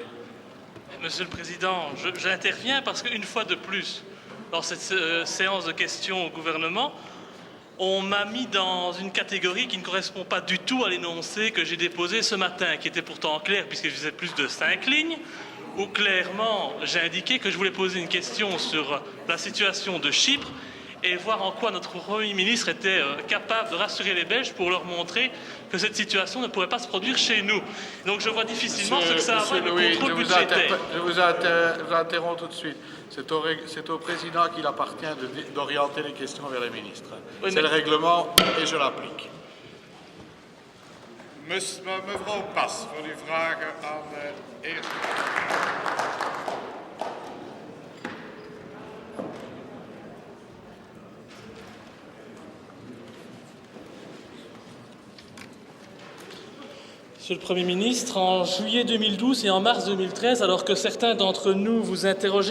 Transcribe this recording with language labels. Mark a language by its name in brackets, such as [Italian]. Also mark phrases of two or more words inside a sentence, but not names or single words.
[French] Monsieur le Président, j'interviens parce qu'une fois de plus, dans cette séance de questions au gouvernement, on m'a mis dans une catégorie qui ne correspond pas du tout à l'énoncé que j'ai déposé ce matin, qui était pourtant clair puisque je faisais plus de 5 lignes, où clairement j'ai indiqué que je voulais poser une question sur la situation de Chypre et voir en quoi notre Premier ministre était capable de rassurer les Belges pour leur montrer que cette situation ne pourrait pas se produire chez nous. Donc je vois difficilement ce que ça a à voir avec le contrôle budgétaire. Je vous interromps tout de suite. C'est au président qu'il appartient d'orienter les questions vers les ministres. Oui, c'est le règlement et je l'applique. [Dutch] Mevrouw Pas, voor uw vragen aan de heer. [French] Monsieur le Premier ministre, en juillet 2012 et en mars 2013, alors que certains d'entre nous vous interrogeaient